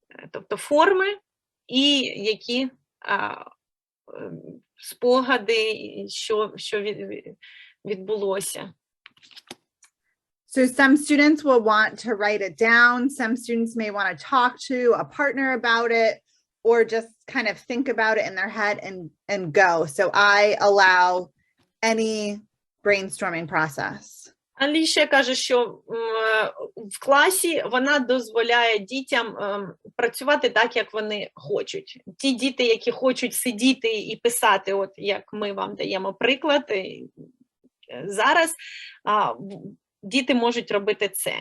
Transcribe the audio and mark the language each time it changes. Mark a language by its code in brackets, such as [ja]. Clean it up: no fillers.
[uk] Тобто форми і які спогади, що відбулося. [en] So some students will want to write it down. Some students may want to talk to a partner about it or just kind of think about it in their head and go. So I allow any brainstorming process. [uk] Аліша каже, що в класі вона дозволяє дітям працювати так, як вони хочуть. Ті діти, які хочуть сидіти і писати, от як ми вам даємо приклад зараз, діти можуть робити це.